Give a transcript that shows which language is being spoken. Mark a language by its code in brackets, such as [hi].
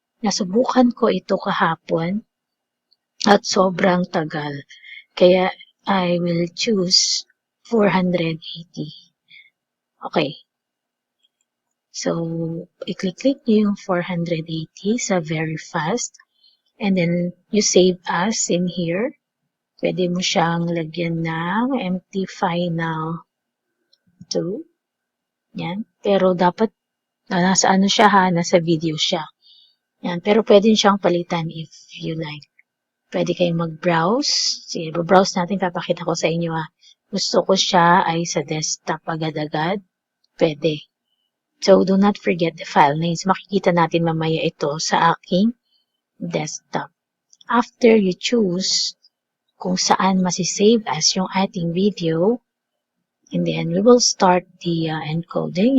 [tl] Nasubukan ko ito kahapon at sobrang tagal. Kaya [en] I will choose 480. Okay. [tl] So, i-click nyo yung 480 sa very fast. [en] And then, you save as in here. [tl] Pwede mo siyang lagyan ng empty final 2. Yan. Pero dapat, nasa ano siya ha, nasa video siya. Yan. Pero pwede siyang palitan [en] if you like. [tl] Pwede kayong mag-browse. Sige, browse natin. Papakita ko sa inyo ha. Gusto ko siya ay sa desktop agad-agad. Pwede. [en] So, do not forget the file names. [tl] Makikita natin mamaya ito sa aking desktop. [en] After you choose [tl] kung saan masisave as yung ating video, [en] and then we will start the encoding.